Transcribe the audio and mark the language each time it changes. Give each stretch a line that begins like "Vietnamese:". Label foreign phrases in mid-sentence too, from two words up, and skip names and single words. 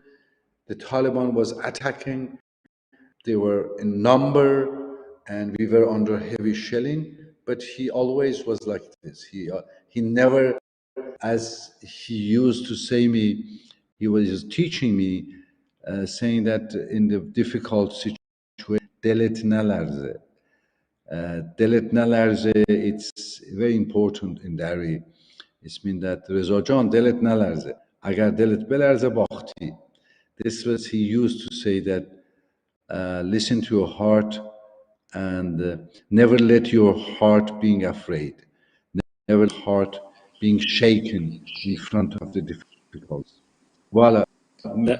English: The Taliban was attacking. They were in number, and we were under heavy shelling. But he always was like this. He never, as he used to say me, he was teaching me, saying that in the difficult situation,
Persian: دلت نلرزه. دلت نلرزه,
English: it's very important in Dari. It means that
Persian: رضا جان دلت نلرزه. اگر دلت بلرزه باختی.
English: This was he used to say that listen to your heart and never let your heart being afraid. Never let heart being shaken in front of the difficulties. Voila. That